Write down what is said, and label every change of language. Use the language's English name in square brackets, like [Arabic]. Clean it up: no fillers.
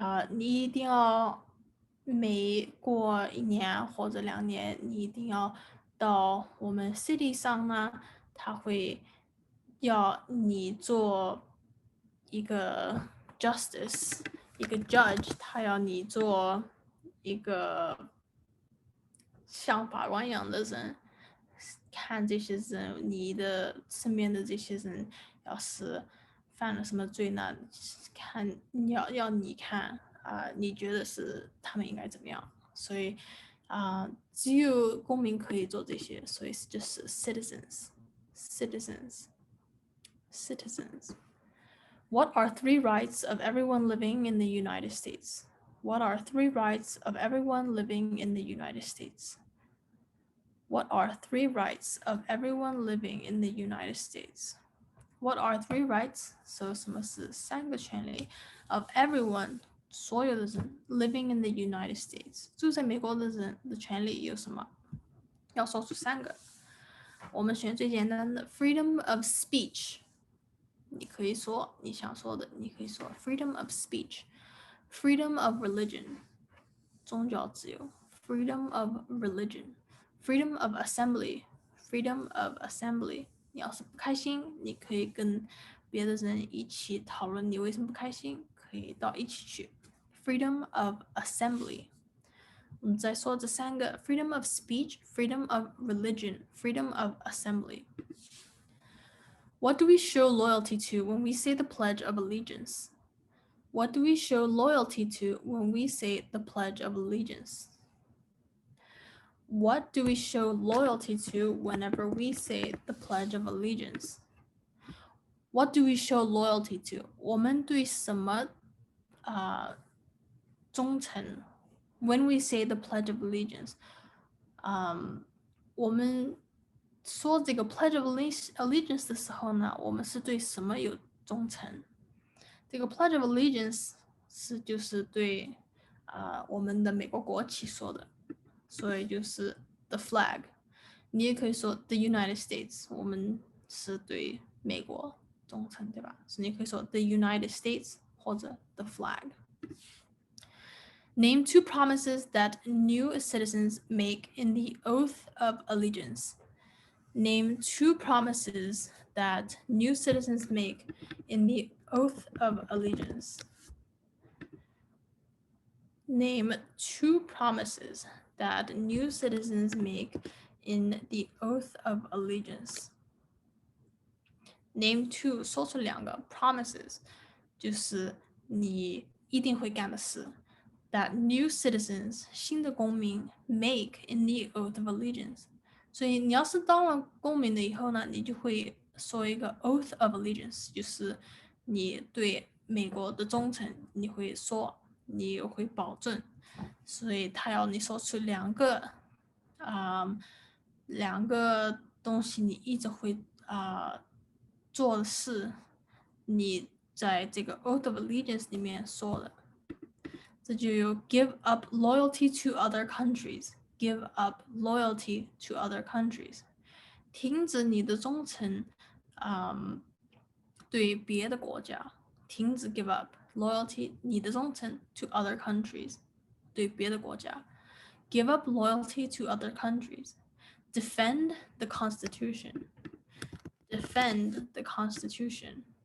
[Chinese] 你一定要每过1年或者2年，你一定要到我们 city 上呢，他会要你做一个 justice，一个 judge，他要你做一个像法官一样的人，看这些人，你的身边的这些人，要是犯了什么罪呢？看要你看你觉得是他们应该怎么样？所以只有公民可以做这些，所以就是 citizens. [English] What are 3 rights of everyone living in the United States? What are 3 rights of everyone living in the United States? What are 3 rights of everyone living in the United States? What are 3 rights? So [Chinese] 什么是3个权利 [English] of everyone [Chinese] 所有的人 [English] living in the United States [Chinese] 住在美国的人的权利有什么？要说出3个。我们选最简单的 [English] freedom of speech。 [Chinese] 你可以说你想说的，你可以说 [English] freedom of speech, freedom of religion [Chinese] 宗教自由 [English] freedom of religion, freedom of assembly, freedom of assembly [Chinese] 你要是不开心，你可以跟别的人一起讨论你为什么不开心，可以到一起去 [English] freedom of assembly。 [Chinese] 我们再说这3个 [English] freedom of speech, freedom of religion, freedom of assembly。 What do we show loyalty to when we say the Pledge of Allegiance? What do we show loyalty to when we say the Pledge of Allegiance? What do we show loyalty to whenever we say the Pledge of Allegiance? What do we show loyalty to? [Chinese] 我们对什么忠诚 [English] when we say the Pledge of Allegiance? [Chinese] 我们说这个 Pledge of Allegiance 的时候呢，我们是对什么有忠诚？这个 Pledge of Allegiance 就是对我们的美国国旗说的，所以就是 [English] the flag。 [Chinese] 你也可以说 the United States， 我们是对美国忠诚，对吧？所以你可以说 the United States 或者 [English] the flag。 Name 2 promises that new citizens make in the oath of allegiance. Name 2 promises that new citizens make in the oath of allegiance. Name 2 promises that new citizens make in the oath of allegiance. Name 2 [Chinese] 说出2个 [English] promises [Chinese] 就是你一定会干的事 [English] that new citizens [Chinese] 新的公民 [English] make in the oath of allegiance。 [Chinese] 所以你要是当了公民了以后呢，你就会说一个 oath of allegiance， 就是你对美国的忠诚，你会说，你会保证。所以他要你说出2个2个东西你一直会做的事，你在这个 oath of allegiance 里面说的。 [English] 这就有 give up loyalty to other countries, give up loyalty to other countries， [Chinese] 停止你的忠诚对别的国家，停止 [English] give up loyalty [Chinese] 你的忠诚 [English] to other countries， [Chinese] 对别的国家 [English] give up loyalty to other countries， defend the constitution, defend the constitution，